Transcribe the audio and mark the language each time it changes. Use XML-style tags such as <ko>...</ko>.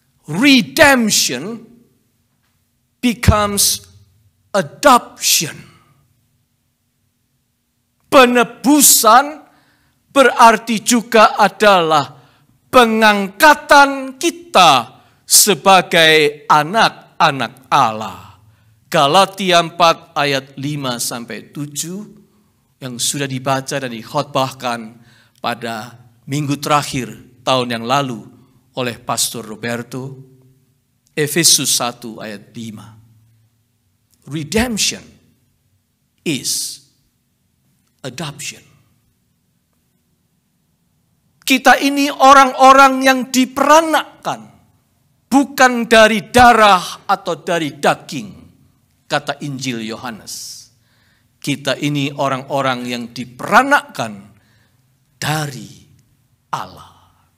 <en>Redemption becomes adoption.</en> <id>Penebusan berarti juga adalah pengangkatan kita sebagai anak-anak Allah. Galatia 4 ayat 5-7 yang sudah dibaca dan dikhotbahkan pada minggu terakhir tahun yang lalu oleh Pastor Roberto. Efesus 1 ayat 5.</id> <en>Redemption is adoption.</en> <id>Kita ini orang-orang yang diperanakkan, bukan dari darah atau dari daging, kata Injil Yohanes. Kita ini orang-orang yang diperanakkan dari Allah.</id>